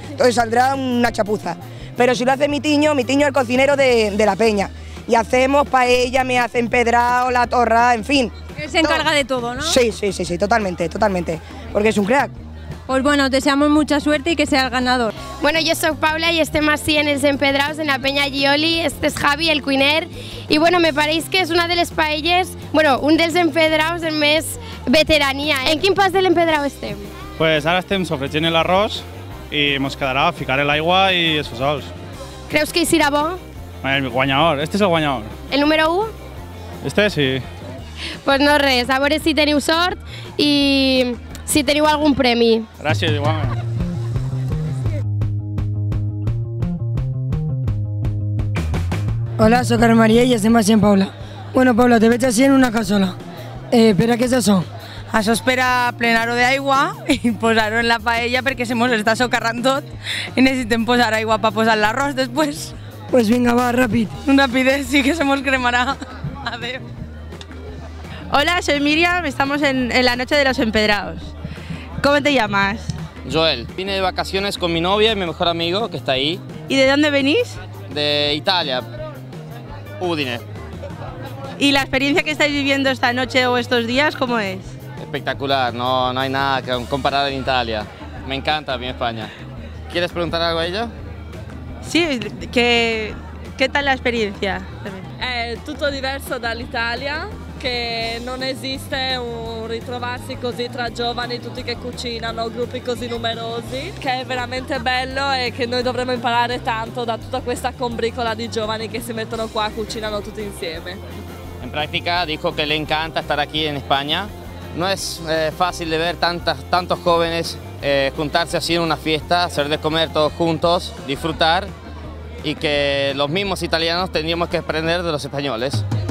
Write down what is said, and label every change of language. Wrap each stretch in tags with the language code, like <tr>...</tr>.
<es>Entonces saldrá una chapuza. Pero si lo hace mi tiño es el cocinero de la peña. Y hacemos paella, me hace empedrado, la torra, en fin. Él se encarga de todo, ¿no? Sí, totalmente, porque es un crack. Pues bueno, deseamos mucha suerte y que sea el ganador.</es> <ca>Bueno,</ca> <es>yo soy Paula</es> <ca>y estem així en els Empedraos, en la Peña Gioli.</ca> <es>Este es Javi, el cuiner.</es> <ca>Y bueno, me pareix que és una de les paelles, bueno, un dels Empedraos de més veterania. En quin pas de l'Empedrao estem? Pues ara estem sofregint l'arròs i ens quedarà ficar l'aigua i els fesols. Creus que hi serà bo? El guanyador, este és el guanyador. El número 1? Este sí. Pues no res, a veure si teniu sort i si teniu algun premi. Gràcies, igualment. Hola, soc Carme Maria i estem així amb Paula. Bueno, Paula, te veig així en una cassola. Per a què és això? Això és per a plenar-ho d'aigua i posar-ho en la paella perquè se mos està socarrant tot i necessitem posar aigua per posar l'arròs després. Pues vinga, va, ràpid.</ca> <es>Rapidez, sí que se mos cremará. Adeu. Hola, soy Miriam, estamos en la noche de los empedrados. ¿Cómo te llamas? Joel, vine de vacaciones con mi novia y mi mejor amigo que está ahí. ¿Y de dónde venís? De Italia, Udine. ¿Y la experiencia que estáis viviendo esta noche o estos días, cómo es? Espectacular, no hay nada que comparar en Italia. Me encanta mi España. ¿Quieres preguntar algo a ella? Sí, ¿qué tal la experiencia?</es> <it>È tutto diverso dall'Italia, che non esiste un ritrovarsi così tra giovani, tutti che cucinano, gruppi così numerosi, che è veramente bello e che noi dovremmo imparare tanto da tutta questa combricola di giovani che si mettono qua, cucinano tutti insieme.</it> <es>En práctica dijo que le encanta estar aquí en España. No es fácil de ver tantos jóvenes juntarse así en una fiesta, hacer de comer todos juntos, disfrutar y que los mismos italianos tendríamos que aprender de los españoles.</es>